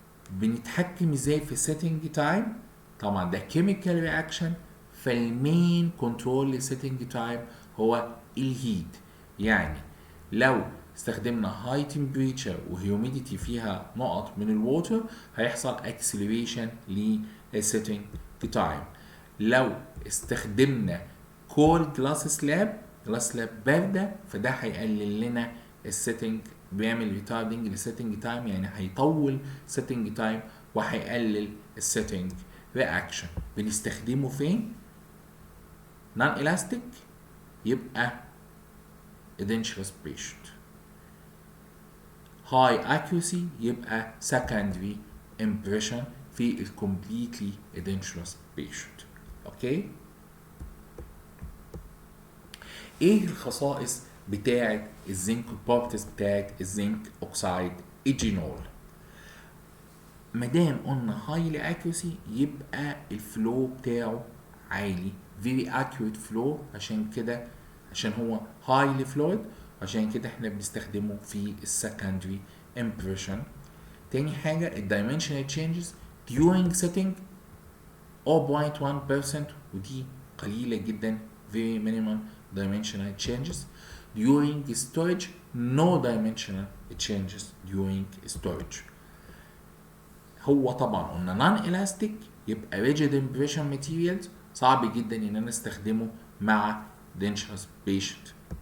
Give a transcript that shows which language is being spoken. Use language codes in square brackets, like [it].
[ar] بنتحكم ازاي في [en] setting time؟ [ar] طبعا ده [en] chemical reaction، [ar] فالمين كنترول للسيتنج تايم هو الهيت، يعني لو استخدمنا هاي تمبريتشر وهيوميديتي فيها نقط من الووتر هيحصل اكسلريشن للسيتنج تايم. لو استخدمنا كول جلاس سلاب بارده فده هيقلل لنا السيتنج، بيعمل ريتاردنج للسيتنج تايم، يعني هيطول سيتنج تايم وهيقلل السيتنج رياكشن. بنستخدمه فين؟ نون الاستيك يبقى [en] dangerous patient، high accuracy [ar] يبقى [en] secondary impression [ar] في ال [en] completely dangerous patient. [ar] اوكي، ايه الخصائص بتاعه الزنك properties بتاعه الزنك اوكسايد ايجينول؟ مادام قلنا [en] highly accuracy [ar] يبقى الفلو بتاعه عالي، [en] very accurate flow، [ar] عشان هو [en] highly flowed، [ar] عشان كده احنا بنستخدمه في السكندري impression. تاني حاجة ال [en] dimensional changes during setting 0.1%، [ar] ودي قليلة جدا، [en] very minimal dimensional changes. during storage no dimensional changes during storage. [ar] هو طبعا قلنا [en] non elastic [ar] يبقى [en] rigid impression materials، [ar] صعب جدا ان انا استخدمه مع [en] dangerous patient.